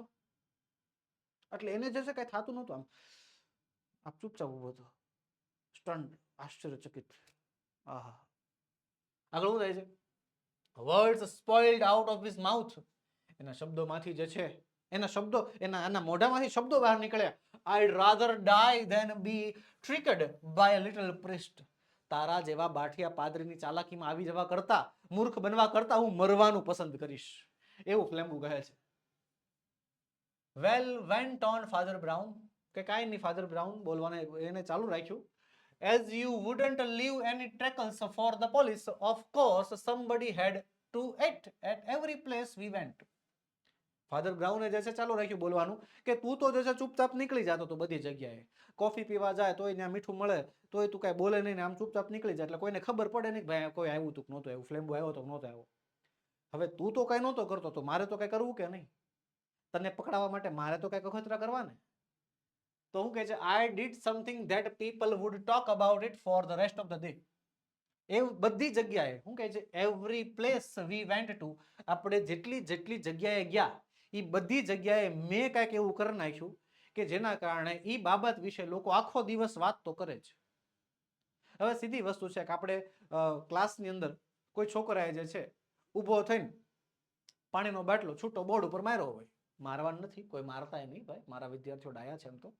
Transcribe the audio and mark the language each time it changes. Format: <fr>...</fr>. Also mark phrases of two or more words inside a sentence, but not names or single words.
<gu>એટલે એને જે છે કઈ થતું નહોતું, આમ ચૂપચાપ ઉભો હતો, સ્ટન્ડ, આશ્ચર્યચકિત. આહા, આગળ શું થાય છે,</gu> <en>words spoiled out of his mouth.</en> <gu>એના શબ્દોમાંથી જે છે, એના મોઢામાંથી શબ્દો બહાર નીકળ્યા.</gu> <en>I'd rather die than be tricked by a little priest.</en> <gu>તારા જેવા બાઠિયા પાદરીની ચાલાકીમાં આવી જવા કરતા, મૂર્ખ બનવા કરતા હું મરવાનું પસંદ કરીશ, એવું ફ્લેમ્બુ કહે છે.</gu> <en>Well went on Father Brown,</en> <gu>કે કાંઈ નહીં ફાધર બ્રાઉન બોલવાને એને ચાલુ રાખ્યું.</gu> <en>As you wouldn't leave any trackers for the police, of course somebody had to act at every place we went.</en> <gu>ફાધર બ્રાઉને જે છે ચાલુ રાખ્યું બોલવાનું કે તું તો જે છે ચૂપચાપ નીકળી જતો તો બધી જગ્યાએ, કોફી પીવા જાય તોય ત્યાં મીઠું મળે તોય તું કાંઈ બોલે નહીં, આમ ચૂપચાપ નીકળી જાય એટલે કોઈને ખબર પડે નહીં કે ભાઈ કોઈ આવ્યું તું નહોતું આવ્યું, ફ્લેમ્બો આવ્યો તો નહોતો આવ્યો. હવે તું તો કાંઈ નહોતો કરતો તો મારે તો કાંઈ કરવું કે નહીં, તને પકડાવવા માટે મારે તો કાંઈ અખતરા કરવા ને. તો હું કહે છે,</gu> <en>I did something that people would talk about it for the rest of the day.</en> <gu>એ બધી જગ્યાએ શું કહે છે,</gu> <en>every place we went to,</en> <gu>આપણે જેટલી જગ્યાએ ગયા એ બધી જગ્યાએ મેં કાંઈક એવું કરી નાખ્યું કે જેના કારણે એ બાબત વિશે લોકો આખો દિવસ વાત તો કરે છે. હવે સીધી વસ્તુ છે કે આપણે ક્લાસની અંદર કોઈ છોકરાએ જે છે ઊભો થઈને પાણીનો બાટલો છૂટો બોર્ડ ઉપર માર્યો હોય, મારવાનું નથી, કોઈ મારતા નહીં ભાઈ, મારા વિદ્યાર્થીઓ ડાયા છે એમ તો.</gu>